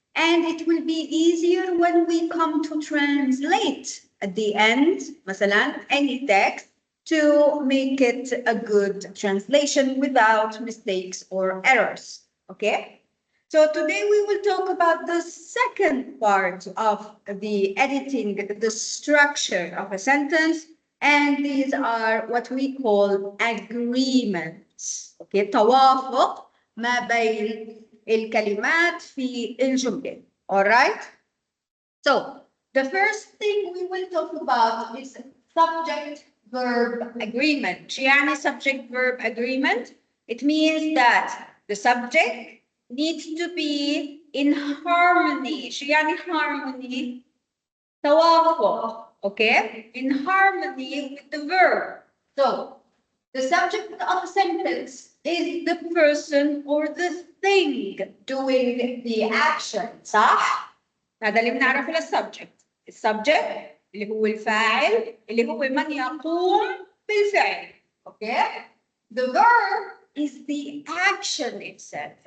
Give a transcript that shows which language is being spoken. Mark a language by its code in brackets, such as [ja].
[en] And it will be easier when we come to translate at the end, [ar] مثلا, [en] any text to make it a good translation without mistakes or errors. Okay? So today we will talk about the second part of the editing, the structure of a sentence, and these are what we call agreements. [ar] Okay, توافق ما بين الكلمات في الجملة. [en] All right? So the first thing we will talk about is subject-verb agreement. [ar] يعني [en] subject-verb agreement? It means that the subject needs to be in harmony. [ar] شو يعني harmony? توافق. [en] Okay? In harmony with the verb. So the subject of a sentence is the person or the thing doing the action. [ar] صح؟ هذا اللي بنعرفه للسبجكت. السبجكت اللي هو الفاعل اللي هو من يقوم بالفعل. [en] Okay? The verb is the action itself.